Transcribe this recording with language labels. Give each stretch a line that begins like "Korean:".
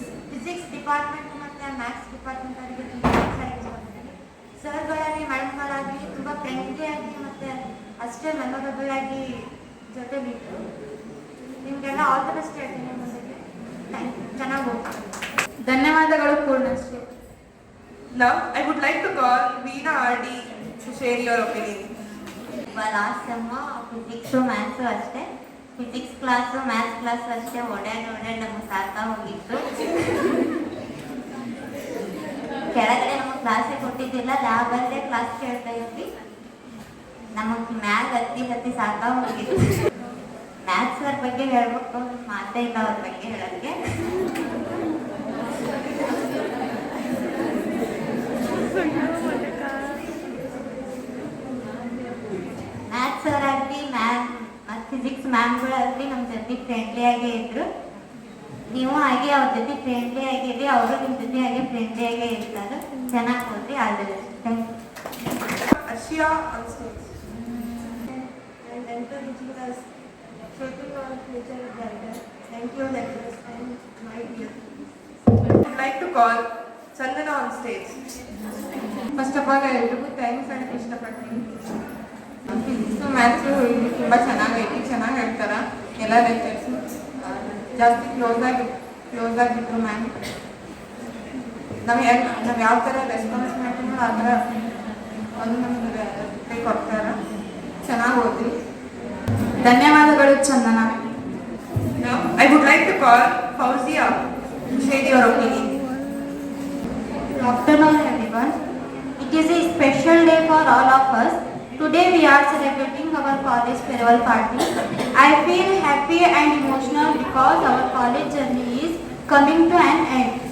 Kannada: Physics department ಮತ್ತು maths department ಅವರಿಗೆ ತುಂಬ ಇಷ್ಟಪಡ್ತೀನಿ. ಸರ್ಗಳಾಗಲಿ ಮೇಡಮ್ಗಳಾಗಲಿ ತುಂಬ ಫ್ರೆಂಡ್ಲಿ ಆಗಿ ಮತ್ತು ಅಷ್ಟೇ ಮೆಮೊರಬಲ್ ಆಗಿ ಜೊತೆ ಬಿಟ್ಟು ನಿಮಗೆಲ್ಲ
English: all the best
Kannada: ಹೇಳ್ತೀನಿ. ಮುಂದಕ್ಕೆ
English: Thank you.
Kannada: ಚೆನ್ನಾಗಿ ಹೋಗ್ತೀನಿ. ಧನ್ಯವಾದಗಳು Purnashree.
English: Now, I would like to call Veena RD to share your opinion.
Kannada: Last ಸೆಮ್ಮ physics maths ಅಷ್ಟೇ. ಫಿಸಿಕ್ಸ್ ಕ್ಲಾಸು ಮ್ಯಾಥ್ಸ್ ಕ್ಲಾಸು ಅಷ್ಟೇ ಓಡಾಡಿ ನಮಗೆ ಸಾಕಾ ಹೋಗಿತ್ತು. ಕೆಳಗಡೆ ನಮಗೆ ಕ್ಲಾಸೇ ಕೊಟ್ಟಿದ್ದಿಲ್ಲ, ಲ್ಯಾಬಲ್ಲೇ ಕ್ಲಾಸ್ ಕೇಳ್ತಾ ಇದ್ವಿ. ನಮಗೆ ಮ್ಯಾಗ್ ಹತ್ತಿ ಸಾಕಾ ಹೋಗಿತ್ತು. ಮ್ಯಾಥ್ಸ್ ಅವ್ರ ಬಗ್ಗೆ ಹೇಳ್ಬೇಕು, ಮಾತೇ ಇಲ್ಲ ಅವ್ರ ಬಗ್ಗೆ ಹೇಳೋಕ್ಕೆ. ಮ್ಯಾಥ್ಸ್ ಅವರಾಗಲಿ ಮತ್ತು ಫಿಸಿಕ್ಸ್ ಮ್ಯಾಮ್ಗಳಾಗಲಿ ನಮ್ಮ ಜೊತೆ ಫ್ರೆಂಡ್ಲಿ ಆಗೇ ಇದ್ರು. ನೀವು ಹಾಗೆ ಅವ್ರ ಜೊತೆ ಫ್ರೆಂಡ್ಲಿ ಆಗಿರಿ, ಅವರು ನಿಮ್ಮ ಜೊತೆ ಹಾಗೆ ಫ್ರೆಂಡ್ಲಿ ಆಗೇ ಇರ್ತಾರೆ. ಚೆನ್ನಾಗಿ ಹೋದ್ರಿ.
English: All the best. Thank you. Ashia on stage. And encouraging us, shaping our future brighter. Thank you, lecturers and my dear. I would like to call Chandana on stage. First of all
Kannada: ಎಲ್ರಿಗೂ thanks ಹೇಳಕ್ಕೆ ಇಷ್ಟಪಡ್ತೀನಿ. Physics maths ಇಲ್ಲಿ ತುಂಬ ಚೆನ್ನಾಗೈತಿ, ಚೆನ್ನಾಗಿ ಹೇಳ್ತಾರೆ ಎಲ್ಲ lectures. ಜಾಸ್ತಿ close ಆಗಿದ್ರು ಮ್ಯಾಮ್. ನಾವು ಯಾವ ಥರ ರೆಸ್ಪಾನ್ಸ್ ಮಾಡ್ತೀವಿ ಆ ಥರ ಒಂದು ನಮಗೆ ರಿಪ್ಲೈ ಕೊಡ್ತಾರೆ. ಚೆನ್ನಾಗಿ ಓದಿ. ಧನ್ಯವಾದಗಳು ಚಂದನ.
English: Now, I would like to call Fauzia to share your opinion. Good afternoon, everyone. It is a special day for all of us. Today we are celebrating our college farewell party. I feel happy and emotional because our college journey is coming to an end.